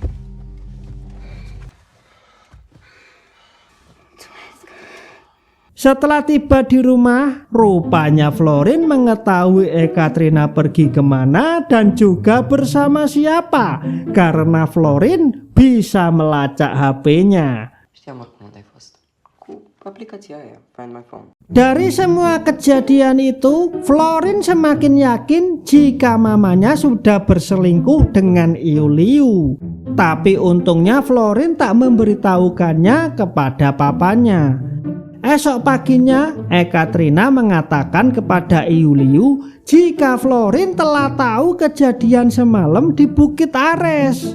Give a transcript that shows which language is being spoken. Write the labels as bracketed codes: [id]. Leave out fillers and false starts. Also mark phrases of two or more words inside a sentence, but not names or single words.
[id] Setelah tiba di rumah, rupanya Florin mengetahui Ekaterina pergi kemana dan juga bersama siapa, karena Florin bisa melacak HP-nya. [ro] Știam oricum unde ai fost. Cu aplicația aia, Find My Phone. [id] Dari semua kejadian itu, Florin semakin yakin jika mamanya sudah berselingkuh dengan Iuliu. Tapi untungnya Florin tak memberitahukannya kepada papanya. Esok paginya, Ekaterina mengatakan kepada Iuliu jika Florin telah tahu kejadian semalam di Bukit Ares.